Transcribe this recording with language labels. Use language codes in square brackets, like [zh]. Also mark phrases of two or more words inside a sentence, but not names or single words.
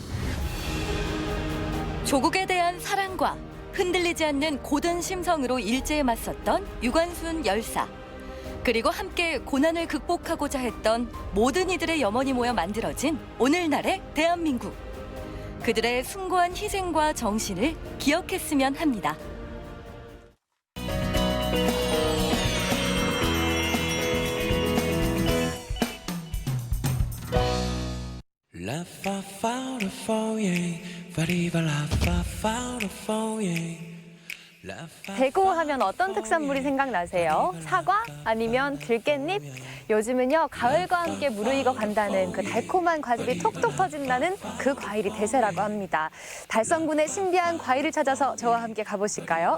[ko] 조국에 대한 사랑과 흔들리지 않는 고든 심성으로 일제에 맞섰던 유관순 열사. 그리고 함께 고난을 극복하고자 했던 모든 이들의 염원이 모여 만들어진 오늘날의 대한민국. 그들의 숭고한 희생과 정신을 기억했으면 합니다. La fa fa da fo ye, fa di va la fa fa da fo ye. 대구 하면 어떤 특산물이 생각나세요? 사과? 아니면 들깻잎? 요즘은요, 가을과 함께 무르익어 간다는 그 달콤한 과즙이 톡톡 터진다는 그 과일이 대세라고 합니다. 달성군의 신비한 과일을 찾아서 저와 함께 가보실까요?